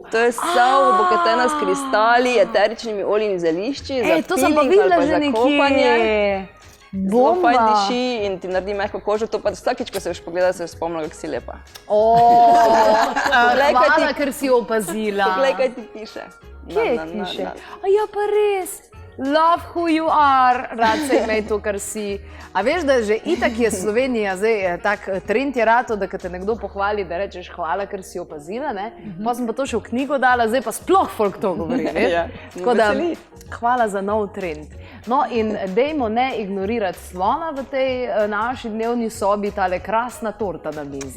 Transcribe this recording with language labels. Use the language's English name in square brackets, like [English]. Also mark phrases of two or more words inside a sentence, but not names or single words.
[Slovenian] To je sol, obogatena s kristali, eteričnimi olji in zelišči, za to sem pa peeling videla ali pa že za kopanje. nekje. Zelo fajn Bomba. diši in ti naredi mehko kožo, to pa vsakič, ko se boš pogledala, se boš spomnila, kako si lepa. Hvala, kaj ker si opazila. Poglej, kaj ti piše. Kje piše? A ja, pa res. [English] Love who you are, [Slovenian] rad se imej to, kar si. A veš, da že itak je Slovenija, zdaj tak trend je rato, da kad te nekdo pohvali, da rečeš hvala, ker si opazila, ne? Pa sem pa to še v knjigo dala, zdaj pa sploh folk to govori, veš? Ja, Tako da, veseli. hvala za nov trend. No in dejmo ne ignorirati slona v tej naši dnevni sobi, tale krasna torta na mizi.